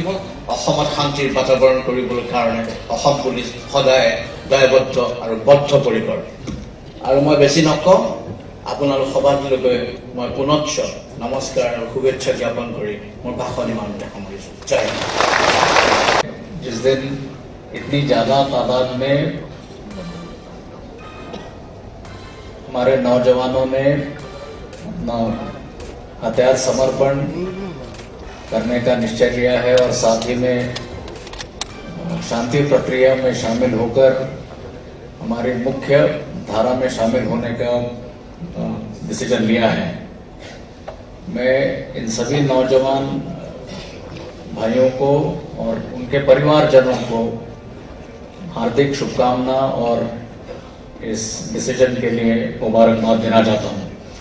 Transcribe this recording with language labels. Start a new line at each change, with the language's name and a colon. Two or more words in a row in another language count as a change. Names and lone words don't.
Assamese: অসমত শান্তিৰ বাতাবৰণ কৰিবলৈ কাৰণে অসম পুলিচ সদায় দায়বদ্ধ আৰু বদ্ধপৰিকৰ। আৰু মই বেছি নকওঁ, আপোনালোক সবাটোলৈকে মই পুনশ্চ নমস্কাৰ আৰু শুভেচ্ছা জ্ঞাপন কৰি মোৰ ভাষণ ইমানতে সামৰিছোঁ। জয় হিন্দ।
Hindi: जिस दिन इतनी ज़्यादा तादाद में हमारे नौजवानों ने अपना हथियार समर्पण करने का निश्चय लिया है और साथ ही में शांति प्रक्रिया में शामिल होकर हमारी मुख्य धारा में शामिल होने का डिसीजन लिया है, मैं इन सभी नौजवान भाइयों को और उनके परिवारजनों को हार्दिक शुभकामना और इस डिसीजन के लिए मुबारकबाद देना चाहता हूं।